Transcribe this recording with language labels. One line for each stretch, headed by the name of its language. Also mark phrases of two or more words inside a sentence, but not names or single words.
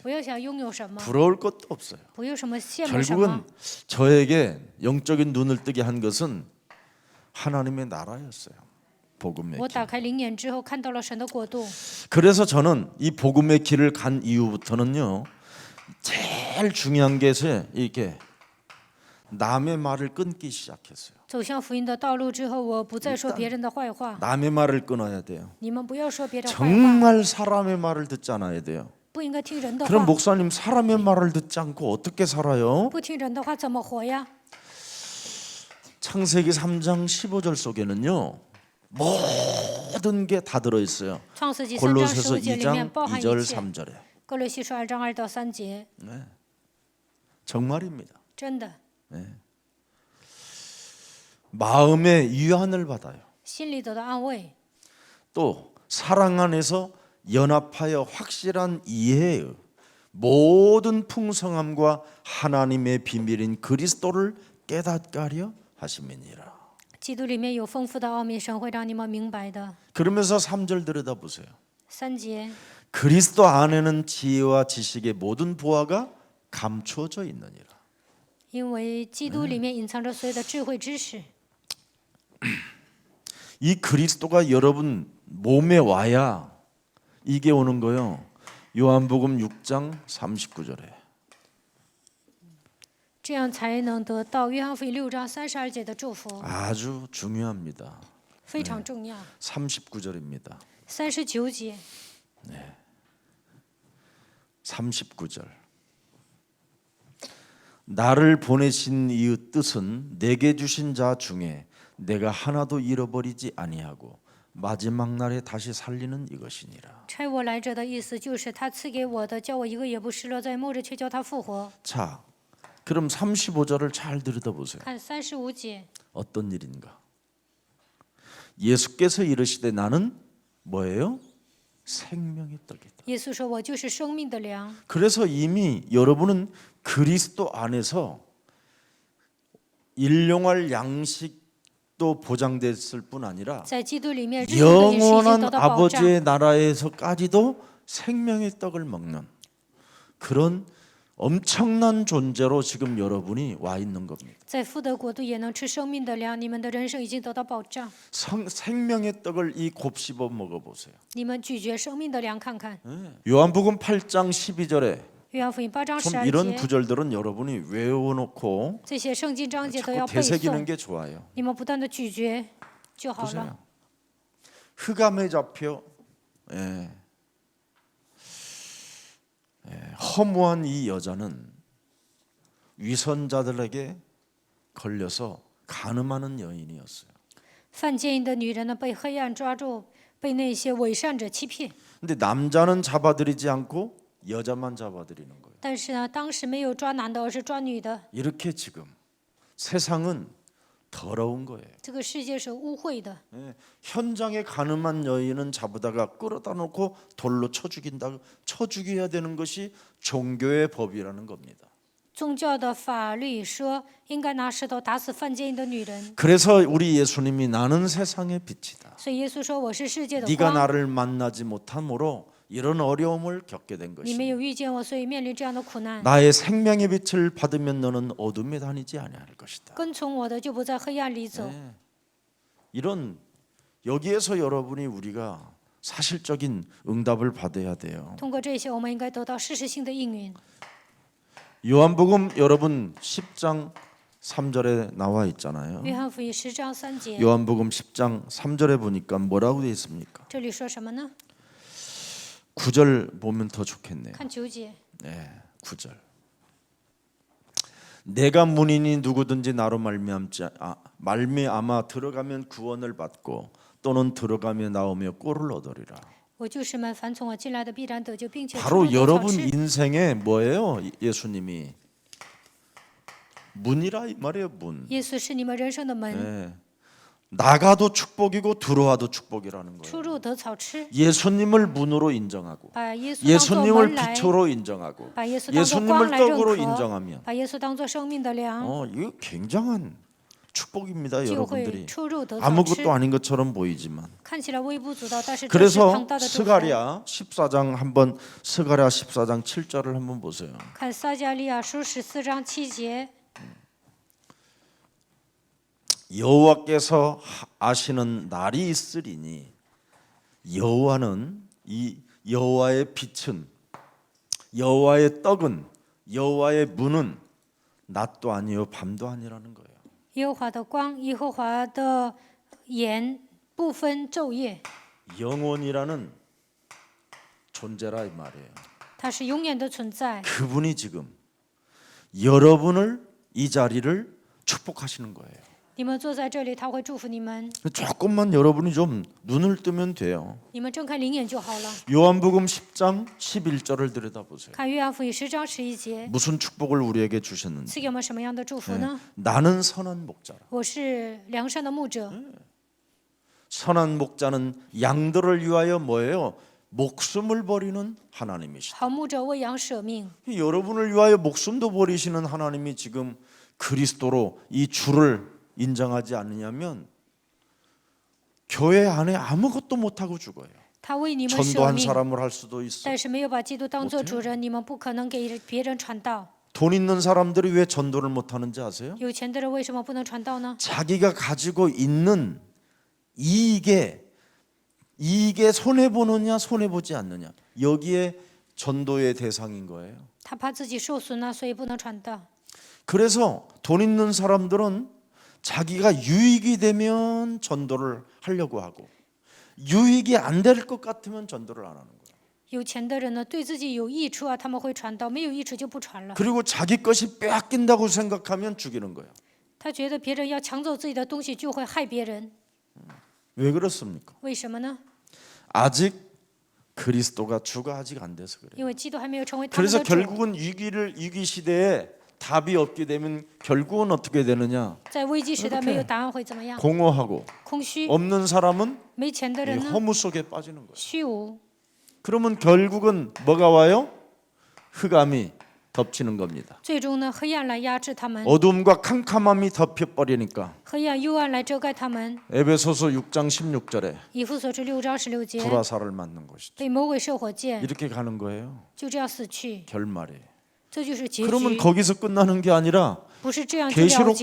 Chinese: 不要想拥有什么，
Korean: 부러울 것도 없어요.
Chinese: 不有什么羡慕什么
Korean: 결국은 。 저에게 영적인 눈을 뜨게 한 것은 하나님의 나라였어요. 복음의
Chinese: 我
Korean: 길.
Chinese: 打开灵眼之后，看到了神的国度。
Korean: 그래서 저는 이 복음의 길을 간 이후부터는요, 제일 중요한 게 이렇게 남의 말을 끊기 시작했어요.
Chinese: 走向福音的道路之后，我不再说别人的坏话。
Korean: 남의 말을 끊어야 돼요.
Chinese: 你们不要说别人坏话，
Korean: 정말 사람의 말을 듣지 않아야 돼요.
Chinese: 不应该听人的
Korean: 그럼
Chinese: 话。
Korean: 목사님 사람의 말을 듣지 않고 어떻게 살아요?
Chinese: 不听人的话怎么活呀？
Korean: 창세기 3장 15절 속에는요, 모든 게 다 들어 있어요.
Chinese: 创世纪3章
Korean: 골로새서
Chinese: 15节里面
Korean: 2장
Chinese: 包含
Korean: 2절
Chinese: 一切。
Korean: 3절에
Chinese: 哥罗西书2章2到3节，
Korean: 정말입니다.
Chinese: 真的，
Korean: 마음의 위안을 받아요.
Chinese: 心里得到安慰，
Korean: 또 사랑 안에서 연합하여 확실한 이해의 모든 풍성함과 하나님의 비밀인 그리스도를 깨닫게 하려 하심이니라.
Chinese: 基督里面有丰富的奥秘，神会让你们明白的。
Korean: 그러면서 3절 들여다보세요.
Chinese: 3节，
Korean: 그리스도 안에는 지혜와 지식의 모든 보화가 감추어져 있느니라.
Chinese: 因为基督里面隐藏着所有的智慧知识。
Korean: 이 그리스도가 여러분 몸에 와야 이게 오는 거요. 요한복음 6장 39절에
Chinese: 这样才能得到约翰福音6章32节的祝福，
Korean: 아주 중요합니다.
Chinese: 非常重要。
Korean: 39절입니다.
Chinese: 39节，
Korean: 39절. 나를 보내신 이의 뜻은 내게 주신 자 중에 내가 하나도 잃어버리지 아니하고 마지막 날에 다시 살리는 이것이니라.
Chinese: 差我来者的意思就是他赐给我的，叫我一个也不失落，在末日却叫他复活。
Korean: 자, 그럼 35절을 잘 들여다보세요.
Chinese: 看35节，
Korean: 어떤 일인가? 예수께서 이르시되 나는 뭐예요? 생명의 떡이다.
Chinese: 耶稣说：“我就是生命的粮。
Korean: 그래서 이미 여러분은 그리스도 안에서 일용할 양식도 보장됐을 뿐 아니라
Chinese: 在基督里面，日用的饮食已经
Korean: 영원한
Chinese: 得到保障。
Korean: 아버지의 나라에서까지도 생명의 떡을 먹는 그런 엄청난 존재로 지금 여러분이 와 있는 겁니다.
Chinese: 在父的国度也能吃生命的粮，你们的人生已经得到保障。
Korean: 생명의 떡을 이 곱씹어 먹어보세요.
Chinese: 你们咀嚼生命的粮看看。
Korean: 요한복음 8장 12절에
Chinese: 约翰福音8章
Korean: 좀
Chinese: 12
Korean: 이런
Chinese: 节，
Korean: 구절들은 여러분이 외워놓고
Chinese: 这些圣经章节都
Korean: 자꾸
Chinese: 要背
Korean: 되새기는
Chinese: 诵，
Korean: 게 좋아요.
Chinese: 你们不断的咀嚼就好了。
Korean: 보세요. 흑암에 잡혀 허무한 이 여자는 위선자들에게 걸려서 간음하는 여인이었어요.
Chinese: 犯奸淫的女人呢，被黑暗抓住，被那些伪善者欺骗。
Korean: 근데 남자는 잡아들이지 않고 여자만 잡아들이는 거예요.
Chinese: 但是呢，当时没有抓男的，而是抓女的。
Korean: 이렇게 지금 세상은 더러운 거예요.
Chinese: 这个世界是污秽的。
Korean: 현장에 간음한 여인은 잡아다가 끌어다 놓고 돌로 쳐 죽인다. 쳐 죽여야 되는 것이 종교의 법이라는 겁니다.
Chinese: 宗教的法律说，应该拿石头打死犯奸淫的女人。
Korean: 그래서 우리 예수님이 나는 세상의 빛이다.
Chinese: 所以耶稣说：“我是世界的
Korean: 네가
Chinese: 光。
Korean: 나를 만나지 못함으로 이런 어려움을 겪게 된
Chinese: 你没
Korean: 것이.
Chinese: 有遇见我，所以面临这样的苦难。
Korean: 나의 생명의 빛을 받으면 너는 어둠에 다니지 아니할 것이다.
Chinese: 跟从我的，就不在黑暗里走。
Korean: 이런 여기에서 여러분이 우리가 사실적인 응답을 받아야 돼요.
Chinese: 通过这些，我们应该得到事实性的应允。
Korean: 요한복음 여러분 10장 3절에 나와 있잖아요.
Chinese: 约翰福音10章3节，
Korean: 요한복음 10장 3절에 보니까 뭐라고 되어 있습니까?
Chinese: 这里说什么呢？
Korean: 9절 보면 더 좋겠네요.
Chinese: 看9节，
Korean: 네, 9절. 내가 문이니 누구든지 나로 말미암아 들어가면 구원을 받고 또는 들어가며 나오며 꼴을 얻으리라.
Chinese: 我就是门，凡从我进来的必然得救，并且出
Korean: 바로
Chinese: 入得草
Korean: 여러분
Chinese: 吃。
Korean: 인생에 뭐예요? 예수님이 문이라 이 말이에요. 문.
Chinese: 耶稣是你们人生的门，
Korean: 네. 나가도 축복이고 들어와도 축복이라는
Chinese: 出
Korean: 거예요.
Chinese: 入得草吃。
Korean: 예수님을 문으로 인정하고
Chinese: 把耶稣当作
Korean: 예수님을
Chinese: 门来，
Korean: 빛으로 인정하고
Chinese: 把耶稣当作光
Korean: 예수님을
Chinese: 来认
Korean: 떡으로
Chinese: 可，
Korean: 인정하면
Chinese: 把耶稣当作生命的粮，
Korean: 이거 굉장한 축복입니다,
Chinese: 就会
Korean: 여러분들이.
Chinese: 出入得草吃。
Korean: 아무것도 아닌 것처럼 보이지만.
Chinese: 看起来微不足道，但是这是
Korean: 그래서
Chinese: 庞大的祝福。
Korean: 스가랴 14장 한번 스가랴 14장 7절을 한번 보세요.
Chinese: 看撒迦利亚书14章7节，
Korean: 여호와께서 아시는 날이 있으리니 여호와는 이 여호와의 빛은 여호와의 떡은 여호와의 문은 낮도 아니요 밤도 아니라는 거예요.
Chinese: 耶和华的光，耶和华的眼不分昼夜，
Korean: 영원이라는 존재라 이 말이에요.
Chinese: 它是永远的存在。
Korean: 그분이 지금 여러분을 이 자리를 축복하시는 거예요.
Chinese: 你们坐在这里，他会祝福你们。
Korean: 조금만 여러분이 좀 눈을 뜨면 돼요.
Chinese: 你们睁开灵眼就好了。
Korean: 요한복음 10장 11절을 들여다보세요.
Chinese: 看约翰福音10章11节，
Korean: 무슨 축복을 우리에게 주셨는지.
Chinese: 赐给我们什么样的祝福呢？
Korean: 나는 선한 목자라.
Chinese: 我是良善的牧者，
Korean: 선한 목자는 양들을 위하여 뭐예요? 목숨을 버리는 하나님이시다.
Chinese: 好牧者为羊舍命。
Korean: 여러분을 위하여 목숨도 버리시는 하나님이 지금 그리스도로 이 주를 인정하지 않느냐면 교회 안에 아무것도 못하고 죽어요.
Chinese: 他为你们舍
Korean: 전도한
Chinese: 命，
Korean: 사람을 할 수도 있어.
Chinese: 但是没有把基督当做主人，你们不可能给别人传道。
Korean: 돈 있는 사람들이 왜 전도를 못하는지 아세요?
Chinese: 有钱的人为什么不能传道呢？
Korean: 자기가 가지고 있는 이익에 손해 보느냐 손해 보지 않느냐 여기에 전도의 대상인 거예요. 他怕自己受损了，所以不能传道。 그래서 돈 있는 사람들은 자기가 유익이 되면 전도를 하려고 하고 유익이 안 될 것 같으면 전도를 안 하는 거예요.
Chinese: 有钱的人呢，对自己有益处啊，他们会传道；没有益处就不传了。
Korean: 그리고 자기 것이 빼앗긴다고 생각하면 죽이는 거예요.
Chinese: 他觉得别人要抢走自己的东西，就会害别人。
Korean: 왜 그렇습니까?
Chinese: 为什么呢？
Korean: 아직 그리스도가 주가 아직 안 돼서 그래요.
Chinese: 因为基督还没有成为他们
Korean: 그래서
Chinese: 的主。
Korean: 결국은 위기 시대에 답이 없게 되면 결국은 어떻게 되느냐?
Chinese: 在危机时代没有答案会怎么样？
Korean: 공허하고
Chinese: 空虚，
Korean: 없는 사람은
Chinese: 没钱的
Korean: 이
Chinese: 人呢？
Korean: 허무 속에 빠지는 거예요.
Chinese: 虚无。
Korean: 그러면 결국은 뭐가 와요? 흑암이 덮치는 겁니다.
Chinese: 最终呢，黑暗来压制他们，
Korean: 어둠과 캄캄함이 덮여버리니까
Chinese: 黑暗幽暗来遮盖他们。
Korean: 에베소서 6장 16절에
Chinese: 以弗所书6章16节，
Korean: 불화살을 맞는 것이죠.
Chinese: 被魔鬼射火箭，
Korean: 이렇게 가는 거예요.
Chinese: 就这样死去，
Korean: 결말에.
Chinese: 这就是结
Korean: 그러면
Chinese: 局。
Korean: 거기서 끝나는 게 아니라
Chinese: 不是这样就了结